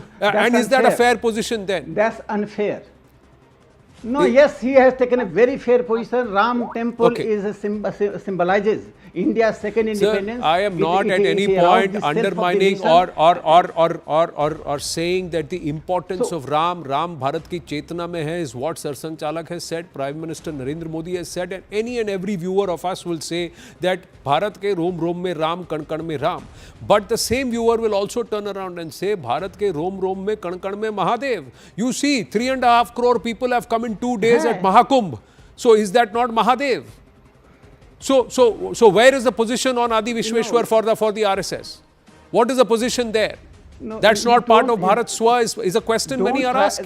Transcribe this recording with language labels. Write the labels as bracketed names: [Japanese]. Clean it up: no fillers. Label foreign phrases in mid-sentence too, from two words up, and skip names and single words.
[English] And is that a fair position then? That's unfair. No, yes, he has taken a very fair position. Ram temple symbolizes India's second independence. Sir, I am not at any point undermining or saying that the importance of [Hindi] राम भारत की चेतना में है [English] is what Sarsang Chalak has said, Prime Minister Narendra Modi has said, and any and every viewer of us will say that [Hindi] भारत के रोम रोम में राम, कण कण में राम. [English] But the same viewer will also turn around and say [Hindi] भारत के रोम रोम में कण कण में महादेव. [English] You see, 3.5 crore people have come in 2 days at Mahakumbh. So is that not Mahadev? So where is the position on Adi Vishweshwar for the RSS? What is the position there? No, that's not part of Bharat Swa is a question many are asking.